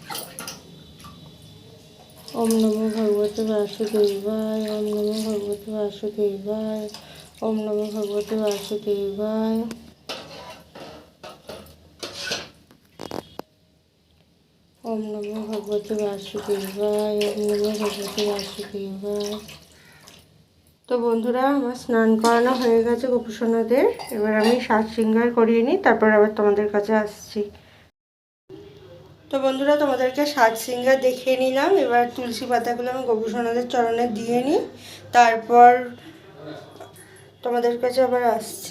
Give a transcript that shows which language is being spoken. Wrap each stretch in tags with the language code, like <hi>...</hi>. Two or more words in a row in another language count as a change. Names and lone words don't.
<sa>ওম নমো ভগবতে বাসুদেবায়, ওম নমো ভগবতে বাসুদেবায়, ওম নমো ভগবতে বাসুদেবায়, ওম নমো ভগবতে বাসুদেবায়, ওম নমো ভগবতে বাসুদেবায়।</sa> <bn>তো বন্ধুরা, আমার স্নান করানো হয়ে গেছে গোপুসোনাদের। এবার আমি সাজ শৃঙ্গার করিয়ে নিই, তারপর আবার তোমাদের কাছে আসছি। তো বন্ধুরা, তোমাদেরকে সাজ শৃঙ্গার দেখিয়ে নিলাম। এবার তুলসী পাতাগুলো আমি গোপুসোনাদের চরণে দিয়ে নিই, তারপর তোমাদের কাছে আবার আসছি।</bn>